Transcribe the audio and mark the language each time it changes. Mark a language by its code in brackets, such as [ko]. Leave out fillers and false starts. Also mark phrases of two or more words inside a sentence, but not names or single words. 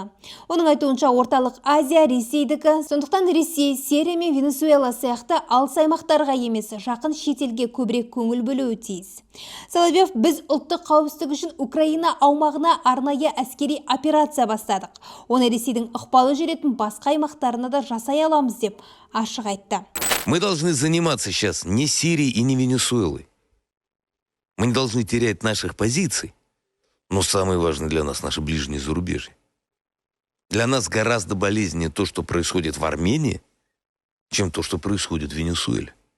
[kk] Оның айтуынша Орталық Азия Ресейдікі, сондықтан Ресей, Сирия мен Венесуэла сияқты алыс аймақтарға емес, жақын шетелге көбірек көңіл бөлуі тиіс. Соловьев: біз ұлттық қауіпсіздік үшін Украина аумағына арнайы әскери операция бастадық. Оны Ресейдің ықпалы жүретін басқа аймақтарына да жасай аламыз деп ашық айтты. [ru] Мы должны заниматься сейчас не Сирией и не Венесуэлой. Мы не должны терять наших позиций. Но самое важное для нас — наше ближнее зарубежье. Для нас гораздо болезненнее то, что происходит в Армении, чем то, что происходит в Венесуэле.